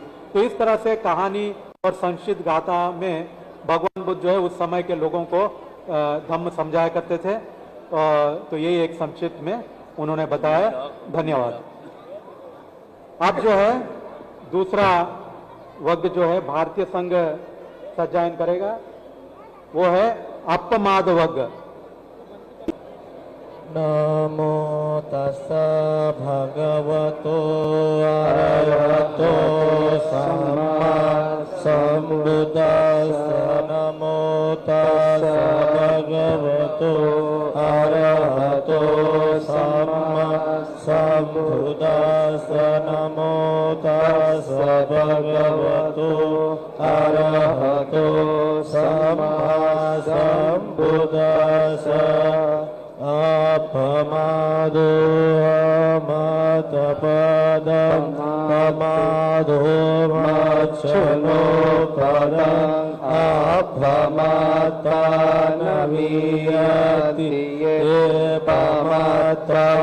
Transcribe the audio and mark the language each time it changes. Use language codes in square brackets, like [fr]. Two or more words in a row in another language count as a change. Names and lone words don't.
[hi] तो इस तरह से कहानी और संक्षिप्त गाथा में भगवान बुद्ध जो है उस समय के लोगों को धम्म समझाया करते थे. तो यही एक संक्षिप्त में उन्होंने बताया. धन्यवाद. अब जो है दूसरा वर्ग जो है भारतीय संघ सज्जायन करेगा, वो है अपमाद वर्ग. [pi] नमो तस्सा भगवतो अरहतो सम्मा सम्बुद्धास्सा. नमो तस्सा भगवतो अरहतो सम्मा सम्बुद्धास्सा. नमो तस्सा भगवतो अरहतो सम्मा सम्बुद्धास्सा. अपमादो मतपदं अपमादो मच्छनो पदं अपमाता नवीयति अपमाता